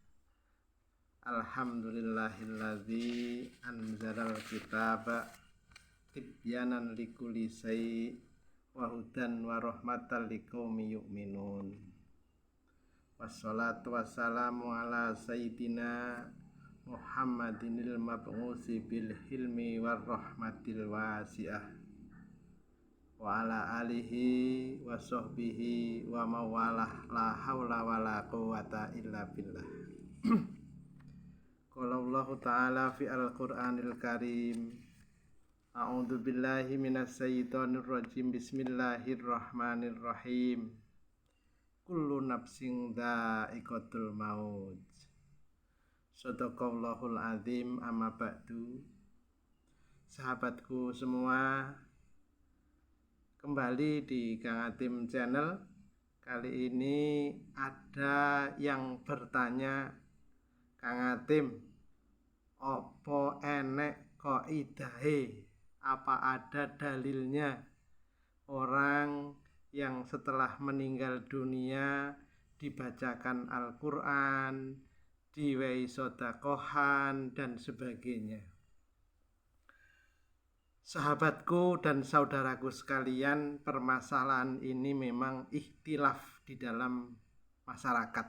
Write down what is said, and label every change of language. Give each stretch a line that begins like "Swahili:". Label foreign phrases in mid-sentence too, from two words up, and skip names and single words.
Arabic: الحمد لله الذي أنزل الكتاب تبيانا لكل شيء وهدى ورحمة لقوم يؤمنون. والصلاة والسلام على سيدنا محمد المبعوث بالحلم والرحمة الواسعة وعلى آله وصحبه ومولاه لا حول ولا قوة إلا بالله. قال الله تعالى في القرآن الكريم. أعوذ بالله من الشيطان الرجيم. بسم الله الرحمن الرحيم كل نفس ذائقة الموت. صدق الله العظيم أما بعد.
Indonesian: Sahabatku semua, kembali di Kang Atim Channel. Kali ini ada yang bertanya,
Javanese: Kang Atim, opo enek qaidahe,
Indonesian: apa ada dalilnya orang yang setelah meninggal dunia dibacakan Al-Quran, diwehi sedekah dan sebagainya. Sahabatku dan saudaraku sekalian, permasalahan ini memang ikhtilaf di dalam masyarakat.